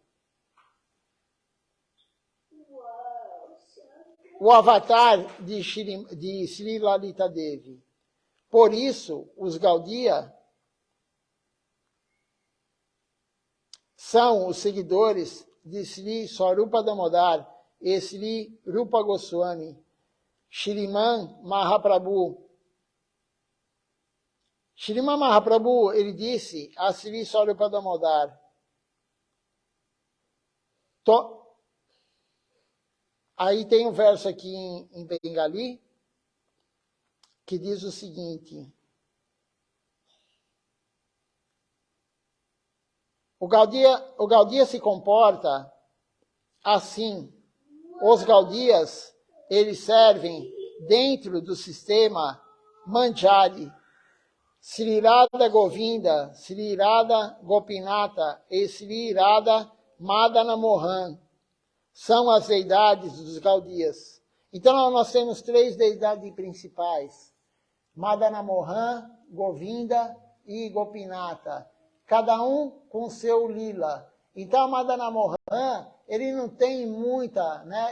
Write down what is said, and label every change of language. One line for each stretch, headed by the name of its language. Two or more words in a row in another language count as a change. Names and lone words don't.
Portuguese: O avatar de Sri Lalita Devi. Por isso, os Gaudiya são os seguidores de Sri Swarupa Damodar e Sri Rupa Goswami, Shriman Mahaprabhu. Shriman Mahaprabhu, ele disse a Sri Swarupa Damodar, aí tem um verso aqui em Bengali, que diz o seguinte, o Gaudiya se comporta assim, os Gaudiyas, eles servem dentro do sistema Manjari, Sri Radha Govinda, Sri Radha Gopinata e Sri Radha Madana Mohan. São as deidades dos Gaudiyas. Então nós temos três deidades principais. Madana Mohan, Govinda e Gopinata. Cada um com seu lila. Então Madana Mohan, ele não tem muita, né?